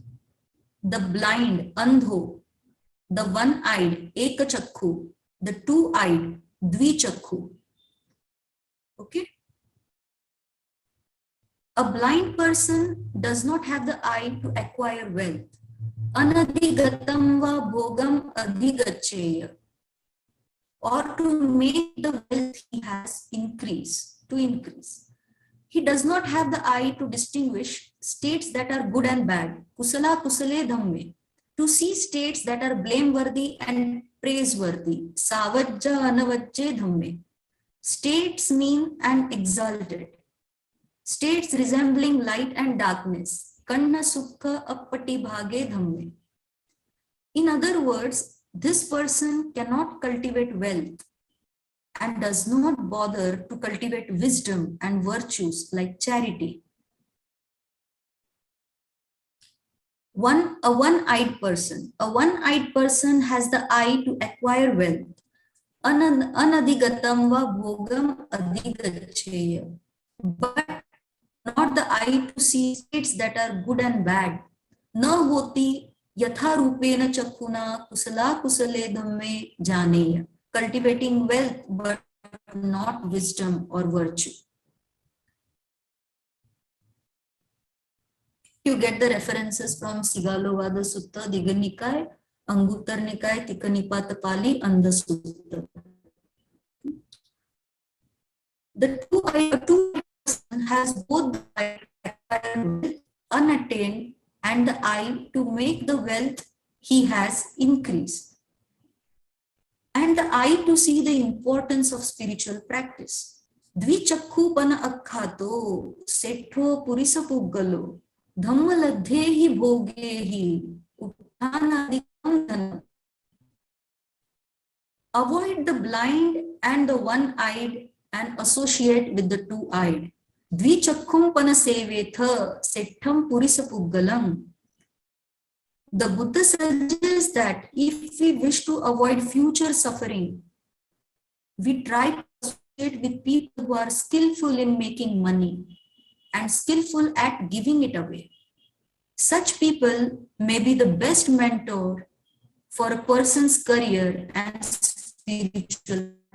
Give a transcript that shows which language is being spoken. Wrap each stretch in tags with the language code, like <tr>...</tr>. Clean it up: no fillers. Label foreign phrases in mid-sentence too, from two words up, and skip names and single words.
<en>The blind, andho, the one-eyed, ekachakku, the two-eyed, dvichakku. Okay. A blind person does not have the eye to acquire wealth.</en> <pi>Anadigatam va bhogam adhigacheya.</pi> <en>Or to make the wealth he has increase, to increase. He does not have the eye to distinguish states that are good and bad.</en> <pi>Kusala kusale dhamme.</pi> <en>To see states that are blameworthy and praiseworthy.</en> <pi>Savajja anavajje dhamme.</pi> <en>States mean and exalted. States resembling light and darkness.</en> <pi>Kanna sukha appati bhage dhamme.</pi> <en>In other words, this person cannot cultivate wealth and does not bother to cultivate wisdom and virtues like charity. A one-eyed person has the eye to acquire wealth.</en> <pi>Anadigatam va bhogam adhigacheya.</pi> <en>But not the eye to see states that are good and bad.</en> <pi>Na hoti yatha rupena chakkuna kusala kusale dhamme janeya.</pi> <en>Cultivating wealth but not wisdom or virtue. You get the references from Sigalovada Sutta, Digha Nikaya, Anguttara Nikaya, Tika Nipata Pali, and the Sutta. The two person has both the eye to acquire wealth unattained and the eye to make the wealth he has increase, and the eye to see the importance of spiritual practice.</en> <pi>Dvichakku pana akkhato setho purisa puggalo dhamma ladhehi bhogehi uttanadikam dhanam.</pi> <en>Avoid the blind and the one-eyed and associate with the two-eyed.</en> <pi>Dvichakkum pana sevetha settham purisa puggalam.</pi> <en>The Buddha suggests that if we wish to avoid future suffering, we try to associate with people who are skillful in making money and skillful at giving it away. Such people may be the best mentor for a person's career and spiritual.</en>